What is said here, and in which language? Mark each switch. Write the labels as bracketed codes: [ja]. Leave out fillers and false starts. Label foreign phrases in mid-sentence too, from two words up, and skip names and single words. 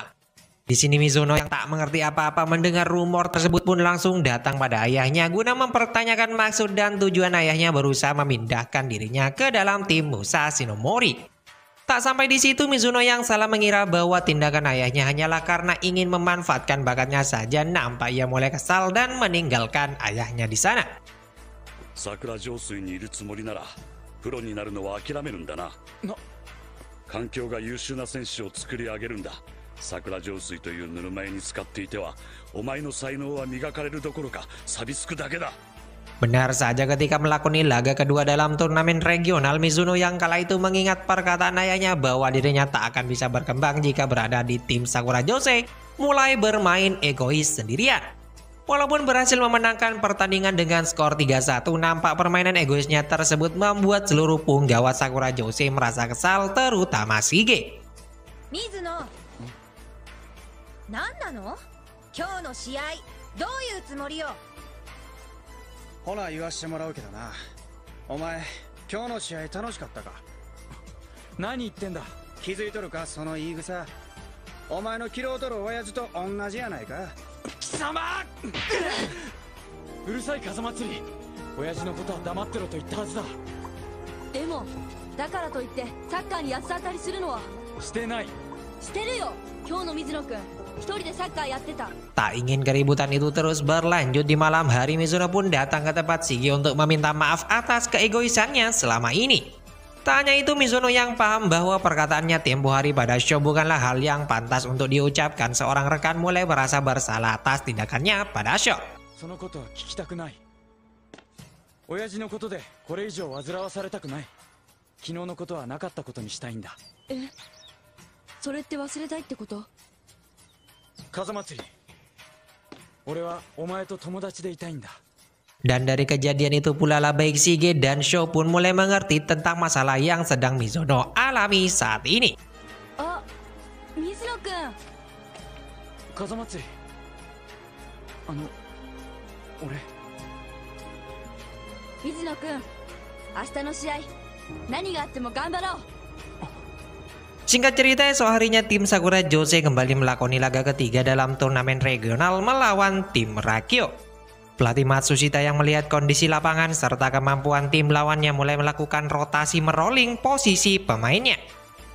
[id] Di sini Mizuno yang tak mengerti apa-apa mendengar rumor tersebut pun langsung datang pada ayahnya guna mempertanyakan maksud dan tujuan ayahnya berusaha memindahkan dirinya ke dalam tim Musashi no Mori. Tak sampai di situ, Mizuno yang salah mengira bahwa tindakan ayahnya hanyalah karena ingin memanfaatkan bakatnya saja, nampak ia mulai kesal dan meninggalkan ayahnya di sana. [ja] Sakura Joseにいるつもりならプロになるのは諦めるんだな。環境が優秀な選手を作り上げるんだ。桜上水というぬるま湯に使っていてはお前の才能は磨かれるどころか錆びつくだけだ。 [id] Benar saja ketika melakoni laga kedua dalam turnamen regional, Mizuno yang kala itu mengingat perkataan ayahnya bahwa dirinya tak akan bisa berkembang jika berada di tim Sakura Jose, mulai bermain egois sendirian. Walaupun berhasil memenangkan pertandingan dengan skor 3-1, nampak permainan egoisnya tersebut membuat seluruh punggawa Sakura Jose merasa kesal, terutama Shige. [ja] Mizuno, 何なの? 今日の試合どういうつもりよ? ほな言わしてもらうけどな。お前今日の試合楽しかったか？何言ってんだ。気づいとるかその言い草。お前のキロを取る親父と同じやないか。貴様うるさい風祭り、親父のことは黙ってろと言ったはずだ。でもだからといってサッカーに八つ当たりするのは。してない。してるよ。今日の水野くん一人でサッカーやってた。 [id] Tak ingin keributan itu terus berlanjut, di malam hari Mizuno pun datang ke tempat Shige untuk meminta maaf atas keegoisannya selama ini. Tak hanya itu, Mizuno yang paham bahwa perkataannya tempo hari pada Sho bukanlah hal yang pantas untuk diucapkan, seorang rekan mulai merasa bersalah atas tindakannya pada Sho. [ja] そのことは聞きたくない。親父のことでこれ以上煩わされたくない。昨日のことはなかったことにしたいんだ。え、それって忘れたいってこと？風祭り、俺はお前と友達でいたいんだ。 [id] Dan dari kejadian itu pula lah baik Shige dan Sho pun mulai mengerti tentang masalah yang sedang Mizuno alami saat ini. [ja] Ah, Mizuno kun. 風祭り、俺。水野くん、明日の試合何があっても頑張ろう。 [id] Singkat cerita, esok harinya tim Sakura Jose kembali melakoni laga ketiga dalam turnamen regional melawan tim Rakio. Pelatih Matsushita yang melihat kondisi lapangan serta kemampuan tim lawannya mulai melakukan rotasi merolling posisi pemainnya.